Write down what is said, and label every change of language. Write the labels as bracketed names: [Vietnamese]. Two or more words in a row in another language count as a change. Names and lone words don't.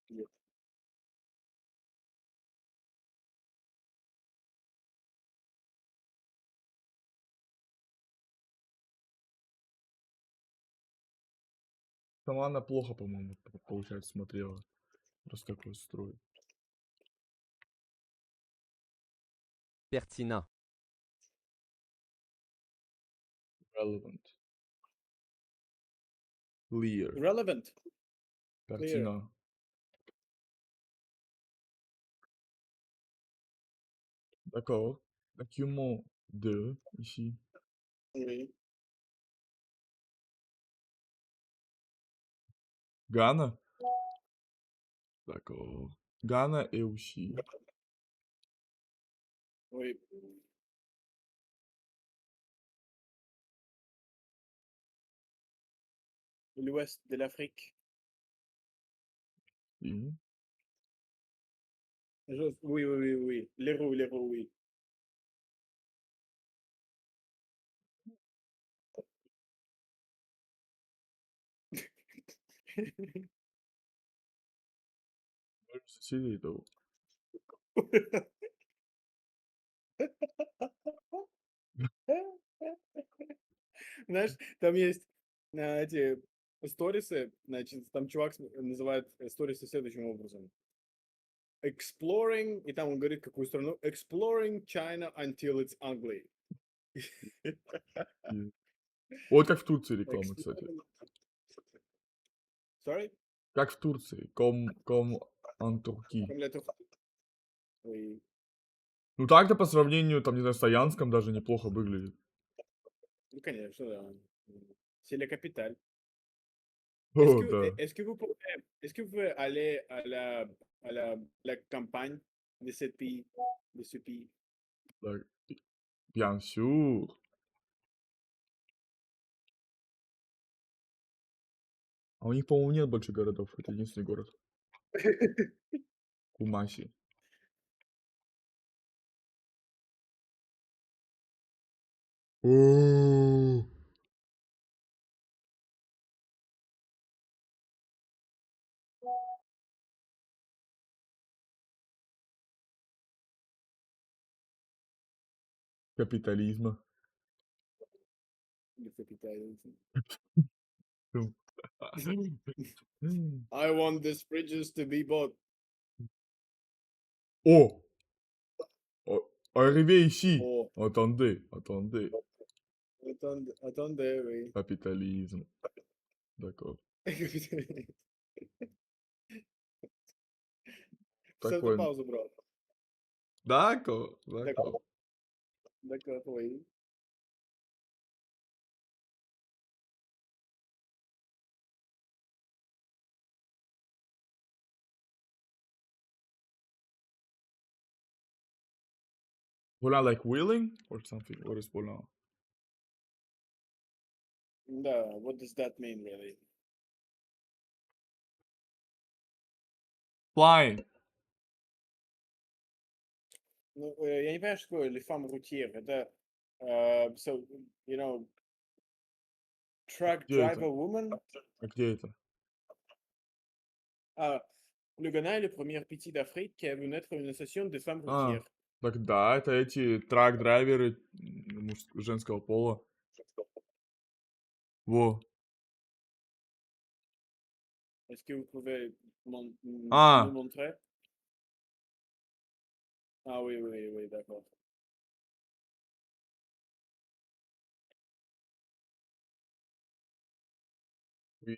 [Russian] Сама она плохо, по-моему, получается, смотрела. Раз такой строй. [English] Pertinent. Relevant. Clear. Relevant. [French] Pertinent. D'accord. Document 2, ici. Oui. Ghana. D'accord. Ghana et aussi. Oui. L'ouest de l'Afrique. [Italian] Sì. [French] Oui, oui, oui, oui. L'héros, oui. [Russian] В Сицилии, да. Знаешь, там есть эти сторисы, значит, там чувак называет сторисы следующим образом. Exploring, и там он говорит, какую страну. [English] Exploring China until it's ugly. [Russian] И вот как в Турции реклама, кстати. [English] Exploring... Sorry? [Russian] Как в Турции. [French] Comme en Turquie. Comme la Turquie. Oui. [Russian] Ну так-то по сравнению, там, не знаю, с Саянском даже неплохо выглядит. Ну, конечно, да. [French] C'est la capitale. [Russian] О, да. [French] Est-ce que vous pouvez aller la campagne de de ce pays? [Russian] Так, [French] bien sûr. [Russian] А у них, по-моему, нет больше городов. Это единственный город. Кумаси. О, капитализма. [French] Le capitale. [Russian] Ну. [English] I want these bridges to be bought. [Russian] О! [French] Arrivé ici. Oh, Attendez. attendez, oui. Capitalisme. D'accord. [Russian] Ставь на Такой. паузу, бро. [French] D'accord. D'accord, d'accord, oui. Voilà, [English] like willing or something. What is volant? Да, what does that mean, really? Flying. [Russian] Ну, я не понимаю, что такое [French] les femmes routières. [Russian] Это, [English] so, you know, truck [Russian] Где это? [English] driver woman. [Russian] А где это? [French] Ah, le Ghana est le premier pays d'Afrique qui a vu naître une association de femmes [Russian] А, [French] routières. [Russian] так да, это эти трак-драйверы женского пола. Во. [French] Est-ce que vous pouvez nous [Russian] А, [French] montrer? Ah oui, oui, oui, d'accord. oui.